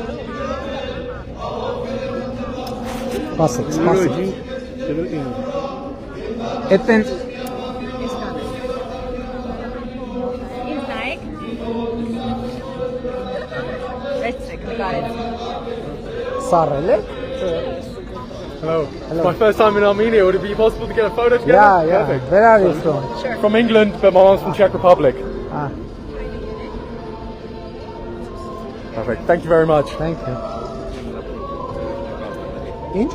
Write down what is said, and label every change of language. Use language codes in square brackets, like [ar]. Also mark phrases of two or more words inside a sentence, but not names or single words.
[hy] Սպասեք, սպասեք։ Էտեն Ինձ նայեք։ Վերցրեք, նկարեք։ սառել եք։ [en] Hello. It's my first time in Armenia. Would it be possible to get a photo together? Yeah. Perfect. Where are you from? From England, but my mom's from Czech Republic. Ah, Perfect. Thank you very much. thank you. [hy] Ինչ?